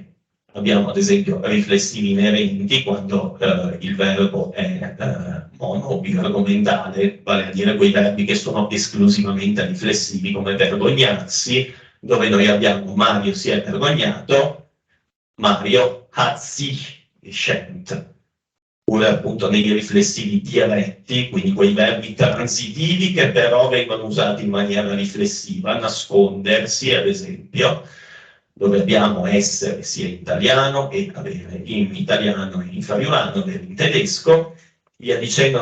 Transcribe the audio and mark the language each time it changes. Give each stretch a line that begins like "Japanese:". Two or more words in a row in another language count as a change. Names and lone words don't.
Italian: Abbiamo ad esempio riflessivi inerenti quando il verbo è mono o biargomentale, vale a dire quei verbi che sono esclusivamente riflessivi, come vergognarsi, dove noi abbiamo Mario si è vergognato, Mario
German: hat sich geschämt.
Italian: Oppure appunto nei riflessivi diretti, quindi quei verbi transitivi che però vengono usati in maniera riflessiva, nascondersi ad esempio, dove abbiamo essere sia in italiano e avere in italiano e in friulano, avere in tedesco, via dicendo